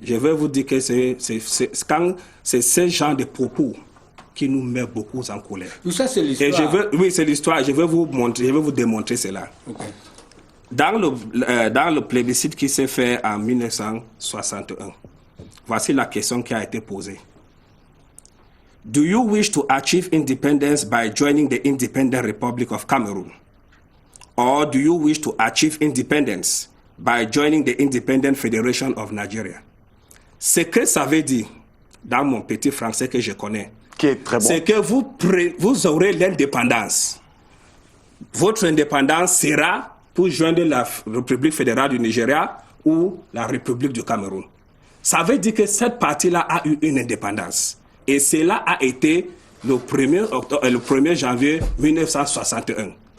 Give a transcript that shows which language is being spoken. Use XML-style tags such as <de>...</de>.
<fr>Je vais vous dire que c'est ce genre de propos qui nous met beaucoup en colère. Tout ça, c'est l'histoire. Oui, c'est l'histoire. Je vais vous démontrer cela. Okay. Dans le plébiscite qui s'est fait en 1961, voici la question qui a été posée.</fr> <en>Do you wish to achieve independence by joining the Independent Republic of Cameroon? Or do you wish to achieve independence by joining the Independent Federation of Nigeria?</en> <fr>Ce que ça veut dire, dans mon petit français que je connais, qui est très bon, c'est que vous aurez l'indépendance. Votre indépendance sera pour joindre la République fédérale du Nigeria ou la République du Cameroun. Ça veut dire que cette partie-là a eu une indépendance. Et cela a été le 1er janvier 1961.</fr>